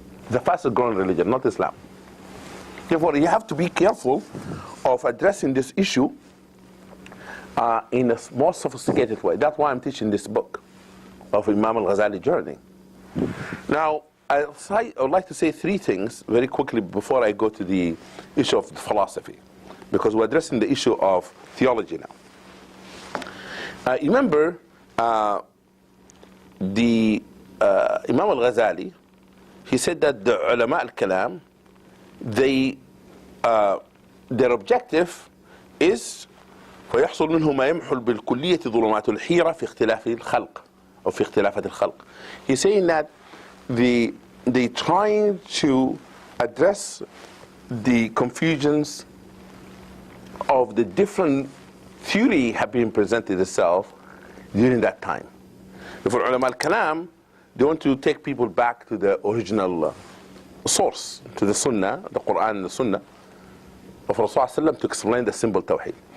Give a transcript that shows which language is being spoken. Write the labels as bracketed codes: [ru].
[en] The fastest growing religion, not Islam. Therefore, you have to be careful of addressing this issue in a more sophisticated way. That's why I'm teaching this book of Imam al-Ghazali journey. Now, I would like to say three things very quickly before I go to the issue of philosophy, because we're addressing the issue of theology now. Remember, Imam al-Ghazali, he said that the ulama al-kalam, their objective is [ar] فيحصل منه ما يمحل بالكلية ظلمات الحيرة في اختلاف الخلق أو في اختلافات الخلق. [en] He's saying that they trying to address the confusions of the different theory have been presented itself during that time. For ulama al-kalam, they want to take people back to the original source, to the Sunnah, the Quran and the Sunnah of Rasulullah to explain the simple Tawheed.